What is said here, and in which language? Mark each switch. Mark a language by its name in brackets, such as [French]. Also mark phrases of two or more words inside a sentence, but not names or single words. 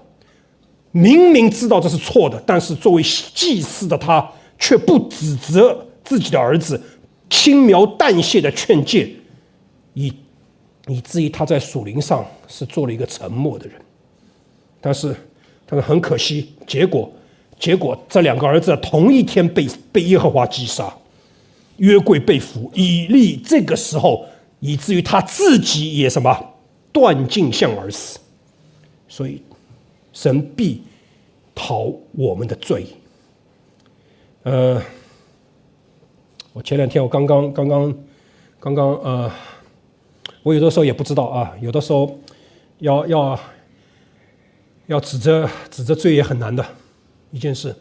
[Chinese] 明明知道這是錯的，但是作為祭司的他卻不指責自己的兒子，輕描淡寫的勸誡，以至於他在屬靈上是做了一個沉默的人。但是很可惜，結果這2個兒子同一天被耶和華擊殺，約櫃被俘。以利這個時候以至於他自己也什麼斷鏡像而死。所以神必討我們的罪。我前2天我剛剛我有的時候也不知道啊，有的時候要指責罪也很難的一件事。